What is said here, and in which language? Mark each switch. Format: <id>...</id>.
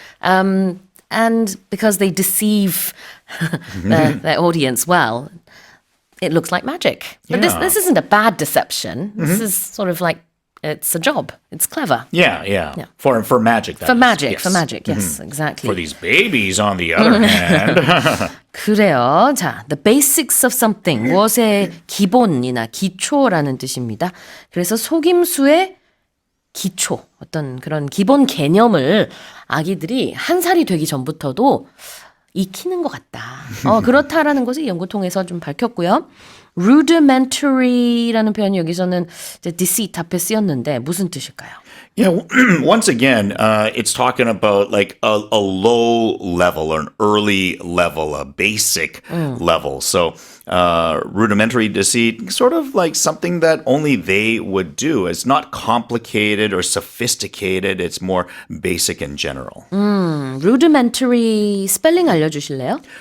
<en>And because they deceive their audience well, it looks like magic. But Yeah. this isn't a bad deception. This is sort of like, it's a job. It's clever. Yeah. For magic. that For is. magic, Yes. for magic. Yes, exactly. For these babies, on the other hand.</en> <ko>그래요. 자,</ko> <en>the basics of something,</en> <ko>무엇의 기본이나 기초라는 뜻입니다. 그래서 속임수의 기초, 어떤 그런 기본 개념을 아기들이 한 살이 되기 전부터도 익히는 것 같다. 그렇다라는 것을 연구 통해서 좀 밝혔고요. rudimentary라는 표현이 여기서는 이제 deceit 앞에 쓰였는데 무슨 뜻일까요?</ko> <en>Yeah, once again, it's talking about like a low level or an early level, a basic level. So rudimentary deceit, sort of like something that only they would do. It's not complicated or sophisticated. It's more basic in general.</en> <ko>rudimentary 스펠링 알려주실래요?</ko>